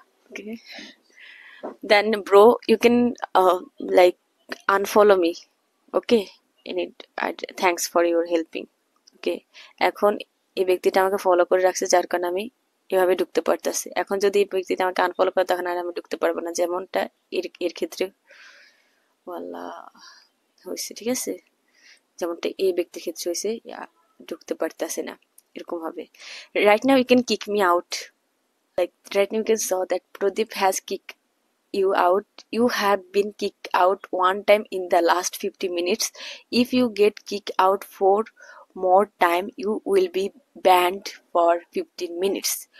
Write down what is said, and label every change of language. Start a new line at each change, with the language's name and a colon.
English: Okay, then bro you can like unfollow me, okay, in it. Thanks for your helping, okay.
Bangla: এখন এই ব্যক্তিটা আমাকে follow করে রাখছে যার কারণে আমি এভাবে ঢুকতে পারতেছি। এখন যদি এই ব্যক্তিটা আমাকে আনফলো করে তখন আর আমি ঢুকতে পারবো না, যেমনটা এর ক্ষেত্রে ওয়াল্লা হয়েছে, ঠিক আছে। যেমনটা এই ব্যক্তির ক্ষেত্রে হয়েছে, ঢুকতে পারতেছে না, এরকম হবে।
English: Right now you can kick me out, like right now you can saw that Pradeep has kicked you out. You have been kicked out one time in the last 50 minutes. If you get kicked out 4 more time you will be banned for 15 minutes.